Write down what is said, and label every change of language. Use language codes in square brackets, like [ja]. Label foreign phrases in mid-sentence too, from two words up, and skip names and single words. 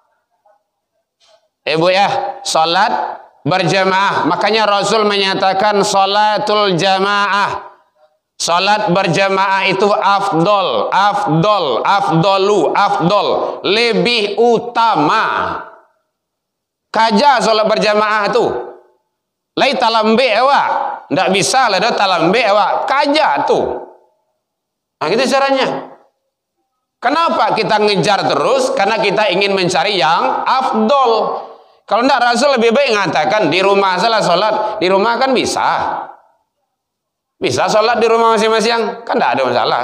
[id] Ibu ya, solat berjamaah. Makanya Rasul menyatakan salatul jamaah. Salat berjamaah itu afdol, lebih utama. [min] Kaja salat berjamaah tu. Lai talambe awak, ndak bisa lah dah talambe awak. Kaja tu. [id] Nah, gitu caranya. Kenapa kita ngejar terus? Karena kita ingin mencari yang afdol. Kalau ndak Rasul lebih baik mengatakan di rumah salah salat, di rumah kan bisa. Bisa sholat di rumah masing-masing, kan tidak ada masalah.